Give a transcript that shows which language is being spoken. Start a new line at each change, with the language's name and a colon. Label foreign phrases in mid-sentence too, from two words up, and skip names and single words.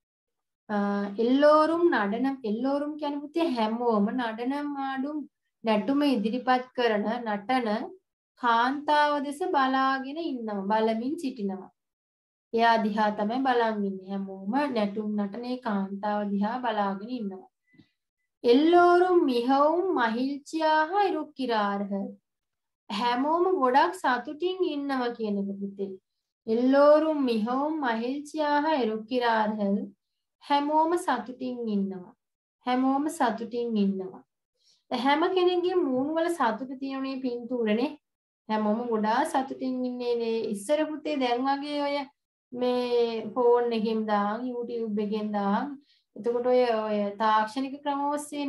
Tamil: எல்லோரும் நடனம் எல்லோரும்
Sinhala: කියන්නේ පුතේ හැමෝම
Tamil: நடனம் ஆடும்
Sinhala: නැටුම ඉදිරිපත් කරන නටන කාන්තාව දෙස බලාගෙන ඉන්නවා බලමින් සිටිනවා. එයා දිහා තමයි බලන් ඉන්නේ. හැමෝම නැටුම් නටනේ කාන්තාව දිහා බලාගෙන ඉන්නවා.
Tamil: எல்லோரும் மிகவும் மகிழ்ச்சியாக இருக்கிறார்கள்.
Sinhala: හැමෝම ගොඩක් සතුටින් ඉන්නවා කියන එක පුතේ.
Tamil: எல்லோரும் மிகவும் மகிழ்ச்சியாக இருக்கிறார்கள்.
Sinhala: හැමෝම සතුටින් ඉන්නවා. හැමෝම සතුටින් ඉන්නවා. හැම කෙනෙක්ගේ මූණ වල සතුට තියෙනුනේ පින්තූරනේ. හැමෝම ගොඩාක් සතුටින් ඉන්නේ. ඉස්සර පුතේ දැන් වගේ ඔය මේ ෆෝන් එකෙන් දාන් YouTube එකෙන් දාන් එතකොට ඔය තාක්ෂණික ක්‍රම ඔස්සේ